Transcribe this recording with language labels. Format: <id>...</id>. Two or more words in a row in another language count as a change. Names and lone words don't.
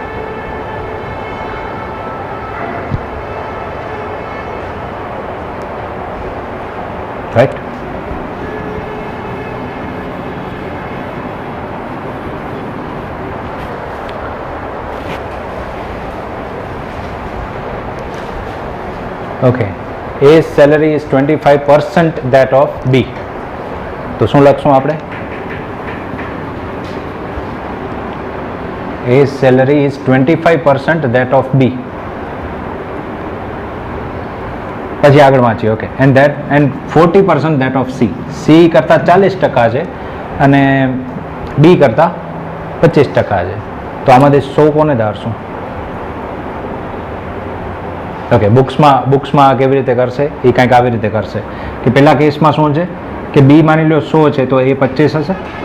<gu>રાઈટ? ઓકે,</gu> <en>A's salary is 25% that of B.</en> <gu>તો શું લખશું આપણે?</gu> <en>A's salary is 25% that of B.</en> <gu>પછી આગળ વાંચીએ. ઓકે,</gu> <en>and 40% that of C.</en> <gu>C કરતાં 40% છે અને B કરતાં 25% છે. તો આમાંથી 100 કોને ધારશું? ઓકે, બુક્સમાં કેવી રીતે કરશે? એ કંઈક આવી રીતે કરશે કે પહેલા કેસમાં શું છે કે બી માની લો 100 છે તો એ 25 હશે.</gu>